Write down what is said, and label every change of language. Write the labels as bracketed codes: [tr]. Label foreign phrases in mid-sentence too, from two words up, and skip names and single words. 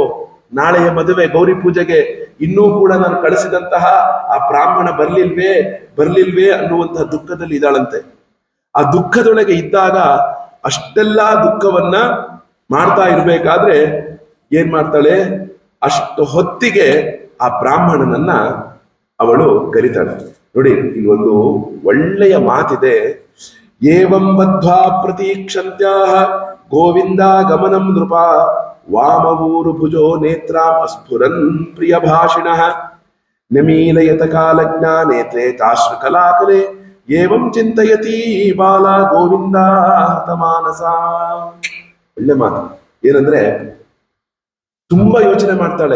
[kn] ನಾಳೆಯ ಮದುವೆ ಗೌರಿ ಪೂಜೆಗೆ ಇನ್ನೂ ಕೂಡ ನಾನು ಕಳಿಸಿದಂತಹ ಆ ಬ್ರಾಹ್ಮಣ ಬರ್ಲಿಲ್ವೇ ಅನ್ನುವಂತಹ ದುಃಖದಲ್ಲಿ ಇದ್ದಾಳಂತೆ. ಆ ದುಃಖದೊಳಗೆ ಇದ್ದಾಗ ಅಷ್ಟೆಲ್ಲಾ ದುಃಖವನ್ನ ಮಾಡ್ತಾ ಇರ್ಬೇಕಾದ್ರೆ ಏನ್ ಮಾಡ್ತಾಳೆ, ಅಷ್ಟು ಹೊತ್ತಿಗೆ ಆ ಬ್ರಾಹ್ಮಣನನ್ನ ಅವಳು ಕರಿತಾಳೆ. ನೋಡಿ, ಇಲ್ಲಿ ಒಂದು ಒಳ್ಳೆಯ ಮಾತಿದೆ. [sa] ಏವಂ ಬದ್ಧ್ವಾ ಪ್ರತೀಕ್ಷಂತ್ಯಾಹ ಗೋವಿಂದ ಗಮನಂ ನೃಪ ವಾಮವೂರು ಭುಜೋ ನೇತ್ರಾಂ ಅಸ್ಫುರನ್ ಪ್ರಿಯ ಭಾಷಿಣಃ ನಮೀಲಯತ ಕಾಲಜ್ಞ ನೇತ್ರೇ ತಾಶ್ರು ಕಲಾಕಲೆ ಏವಂ ಚಿಂತಯತಿ ಬಾಲ ಗೋವಿಂದ ಹತಮಾನಸ. [kn] ಒಳ್ಳೆ ಮಾತು. ಏನಂದ್ರೆ ತುಂಬಾ ಯೋಚನೆ ಮಾಡ್ತಾಳೆ.